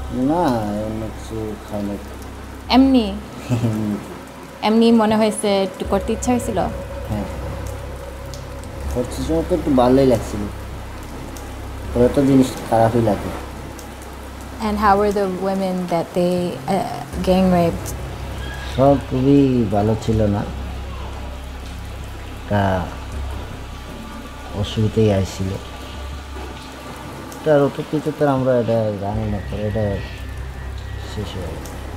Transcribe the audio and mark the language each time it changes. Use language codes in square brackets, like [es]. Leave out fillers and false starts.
[bn] না, এমনি কিছু খাই না। এমনি এমনি মনে হয়েছে, একটু করতে ইচ্ছা হয়েছিল? হ্যাঁ, করছি সময় তো একটু ভালোই লাগছিল, পরে তো জিনিস খারাপই লাগে। [en] And how were the women that they gang raped? [bn] সব খুবই ভালো ছিল না, তা অসুবিধাই আসছিল। তার অত কিছু তো আমরা এটা জানি না, পরে এটা শেষ হয়ে গেছে।